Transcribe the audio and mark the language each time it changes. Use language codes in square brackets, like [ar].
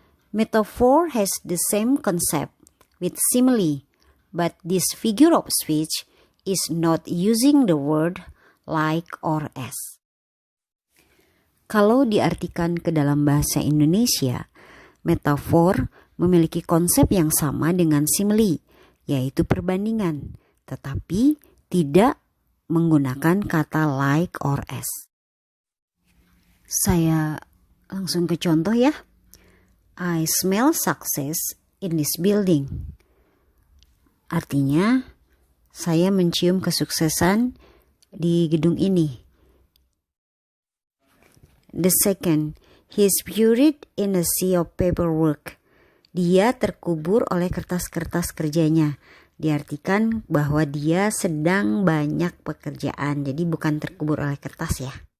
[en] Metaphor has the same concept with simile, but this figure of speech is not using the word like or as. [id] Kalau diartikan ke dalam bahasa Indonesia, metafor memiliki konsep yang sama dengan simile, yaitu perbandingan, tetapi tidak menggunakan kata like or as. Saya langsung ke contoh ya. [en] I smell success in this building. [id] Artinya, saya mencium kesuksesan di gedung ini. [en] The second, he is buried in a sea of paperwork. [id] Dia terkubur oleh kertas-kertas kerjanya. Diartikan bahwa dia sedang banyak pekerjaan, jadi bukan terkubur oleh kertas ya.